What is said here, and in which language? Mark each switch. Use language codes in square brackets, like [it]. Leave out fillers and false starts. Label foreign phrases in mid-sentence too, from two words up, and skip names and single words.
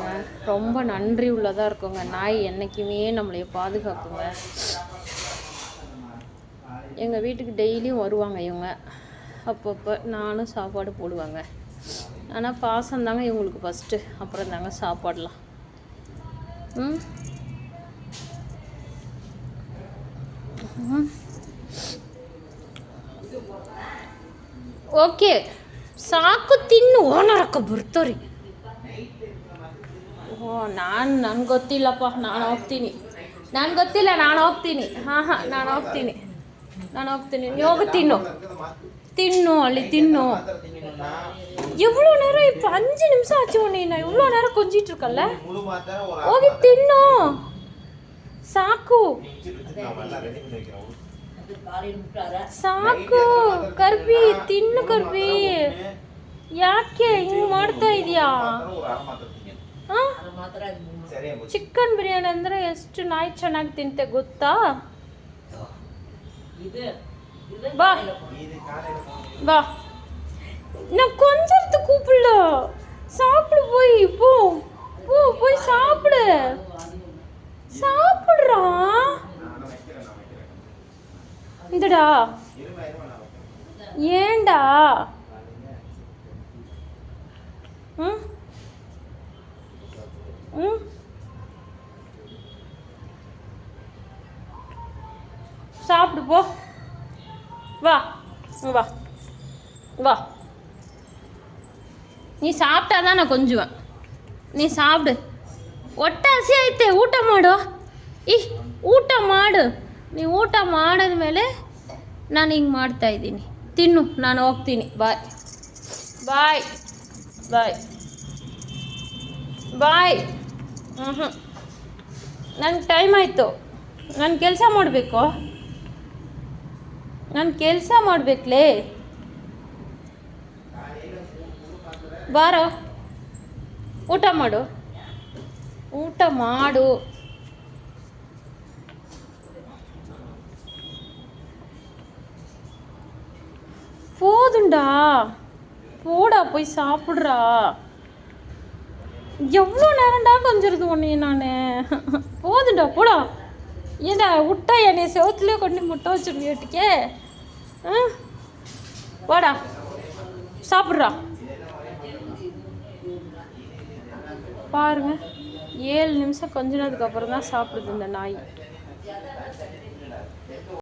[ta] ரொம்ப நன்றி உள்ளதாக இருக்குங்க. நாய் என்றைக்குமே நம்மளைய பாதுகாக்குங்க. எங்கள் வீட்டுக்கு டெய்லியும் வருவாங்க இவங்க, அப்பப்போ நானும் சாப்பாடு போடுவாங்க. ஆனால் பாசம் தாங்க இவங்களுக்கு ஃபஸ்ட்டு, அப்புறம் தாங்க சாப்பாடலாம். [kn] ಓಕೆ ಸಾಕು, ತಿನ್ನು. ಓನರಕ್ಕ ಬರ್ತಾರೆ. ನನಗೆ ಗೊತ್ತಿಲ್ಲಪ್ಪ, ನಾನು ಹೋಗ್ತೀನಿ. ನನಗೆ ಗೊತ್ತಿಲ್ಲ, ನಾನು ಹೋಗ್ತೀನಿ. ನಾನು ಹೋಗ್ತೀನಿ, ನಾನು ಹೋಗ್ತೀನಿ. ನೀವು ಹೋಗಿ ತಿನ್ನು, ತಿನ್ನು, ಅಲ್ಲಿ ತಿನ್ನು. [ta] எவ்வளோ நேரம் இப்போ 5 நிமிஷம் ஆச்சு உன்னை நான் இவ்வளோ நேரம் கொஞ்சிட்டு இருக்கல [kn] ಹೋಗಿ ತಿನ್ನು ಸಾಕು ಸಾಕು ಕರ್ಬಿ ತಿನ್ನು ಕರ್ಬಿ ಯಾಕೆ ಹಿಂಗೆ ಮಾಡ್ತಾ ಇದೀಯಾ ಚಿಕನ್ ಬಿರಿಯಾನಿ ಅಂದರೆ ಎಷ್ಟು ನಾಯಿ ಚೆನ್ನಾಗಿ ತಿಂತೆ ಗೊತ್ತಾ ಬಾ ಬಾ [ta] நான் கொஞ்சத்து கூப்பிடல சாப்பிடு போய் போ போ போய் சாப்பிடு சாப்பிடுறா இந்தடா ஏண்டா ம் ம் சாப்பிடு போ வா வா வா நீ சாப்பிட்டா நா கொஞ்சுவ நீ சாப்பிடு [kn] ಹೊಟ್ಟೆ ಹಸಿ ಐತೆ ಊಟ ಮಾಡು ಊಟ ಮಾಡು ನೀ ಊಟ ಮಾಡಿದ್ಮೇಲೆ ನಾನು ಹಿಂಗೆ ಮಾಡ್ತಾಯಿದ್ದೀನಿ ತಿನ್ನು ನಾನು ಹೋಗ್ತೀನಿ ಬಾಯ್ ಬಾಯ್ ಬಾಯ್ ಬಾಯ್ ನನಗೆ ಟೈಮ್ ಆಯಿತು ನಾನು ಕೆಲಸ ಮಾಡಬೇಕು ನಾನು ಕೆಲಸ ಮಾಡಬೇಕಲೇ ಬಾರೋ ಊಟ ಮಾಡು ಊಟ ಮಾಡು [ta] போதுண்டா போடா போய் சாப்பிட்றா எவ்வளோ நேரம்டா கொஞ்சிருது உன்னைய நான் போதுண்டா போடா ஏண்டா விட்டா என்னை செவத்துலேயே கொண்டு முட்டை வச்சுருக்கே போடா சாப்பிட்றா பாருங்க 7 நிமிஷம் கொஞ்சினதுக்கப்புறம் தான் சாப்பிடுது இந்த நாய்